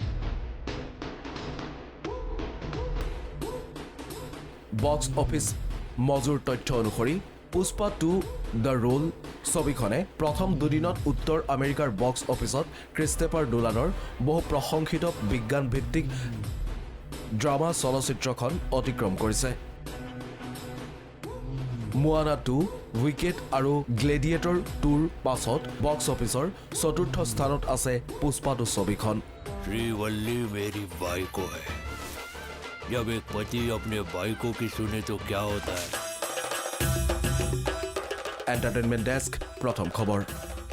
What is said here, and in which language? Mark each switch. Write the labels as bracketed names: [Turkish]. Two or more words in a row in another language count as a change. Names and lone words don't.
[Assamese] বক্স অফিচ মজুৰ তথ্য অনুসৰি পুষ্পা 2 দ্য ৰোল ছবিখনে প্ৰথম দুদিনত উত্তৰ আমেৰিকাৰ [English] box officeত [Assamese] ক্ৰিষ্টোফাৰ নোলানৰ বহু প্ৰশংসিত বিজ্ঞানভিত্তিক ড্ৰামা চলচ্চিত্ৰখন অতিক্ৰম কৰিছে। মোৱানা 2, উইকেট আৰু গ্লেডিয়েটৰ 2ৰ পাছত [English] box officeৰ [Assamese] চতুৰ্থ স্থানত আছে পুষ্পা 2 ছবিখন। [Hindi] श्रीवल्ली मेरी बाइको है। जब एक पति अपने बाइको की सुने तो क्या होता है। [English] entertainment desk, [Assamese] প্ৰথম খবৰ।